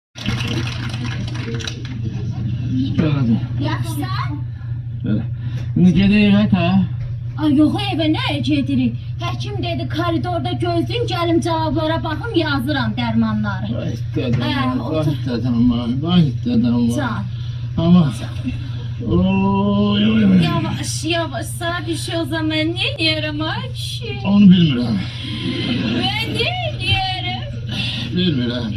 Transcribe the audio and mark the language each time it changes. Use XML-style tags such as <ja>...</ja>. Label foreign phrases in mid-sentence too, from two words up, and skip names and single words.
<az>Gördüm. Yaxşısan?</az> <tr>Böyle. Şimdi gedeyim ha.</tr> <az>Ay yox evə nə gedirik? Həkim dedi koridorda gözləyin, gəlim cavablara baxım, yazıram dərmanları.</az> <tr>Vay dedem, otur. vay dedem, vay dedem. Can. Ama... Oy, oy, oy. Yavaş yavaş sana bir şey o zaman ne diyelim Ayşe?</tr> <az>Onu bilmirəm.</az> <tr>Ben ne diyelim?</tr> <az>Bilmirəm.</az>